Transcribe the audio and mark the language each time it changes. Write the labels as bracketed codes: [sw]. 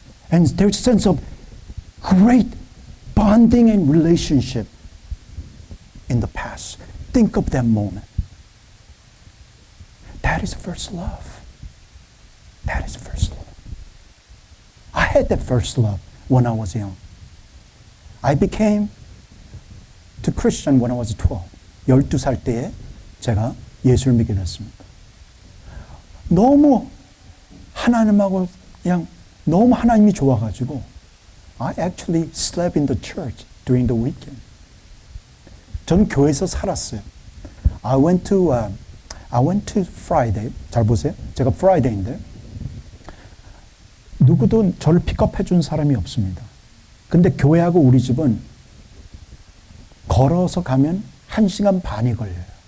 [en] And there's a sense of great bonding and relationship in the past. Think of that moment. That is first love. That is first love. I had that first love when I was young. I became a Christian when I was 12. [ko] 12살 때에 제가 예수를 믿게 됐습니다. 너무 하나님하고 그냥 너무 하나님이 좋아가지고 [en] I actually slept in the church during the weekend. [ko] 저는 교회에서 살았어요. [en] I went to Friday. [ko] 잘 보세요. 제가 Friday인데 누구도 저를 픽업해 준 사람이 없습니다. 근데 교회하고 우리 집은 걸어서 가면 1시간 반이 걸려요.